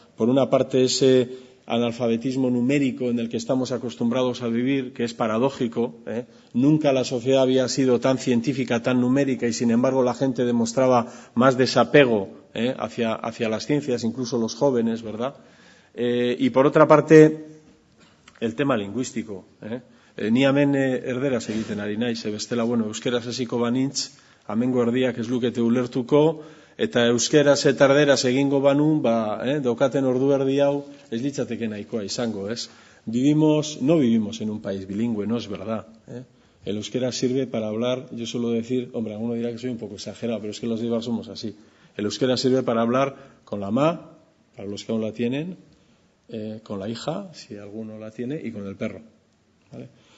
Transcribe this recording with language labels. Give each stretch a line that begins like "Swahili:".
Spanish: Por una parte, ese analfabetismo numérico en el que estamos acostumbrados a vivir, que es paradójico. Nunca la sociedad había sido tan científica, tan numérica, y sin embargo la gente demostraba más desapego hacia las ciencias, incluso los jóvenes, ¿verdad? Y por otra parte, el tema lingüístico.
Basque: Ni hemen erderaz egiten ari naiz, bestela, euskeraz hasiko banintz, hemengo erdiak ez lukete ulertuko, eta euskeraz eta erderaz egingo banu, daukaten ordu erdi hau ez litzateke nahikoa izango, ez?
Spanish: No vivimos en un país bilingüe, no es verdad. El euskera sirve para hablar, yo suelo decir, hombre, alguno dirá que soy un poco exagerado, pero es que los de Eibar somos así. El euskera sirve para hablar con la ma, para los que aún la tienen, con la hija, si alguno la tiene, y con el perro, ¿vale?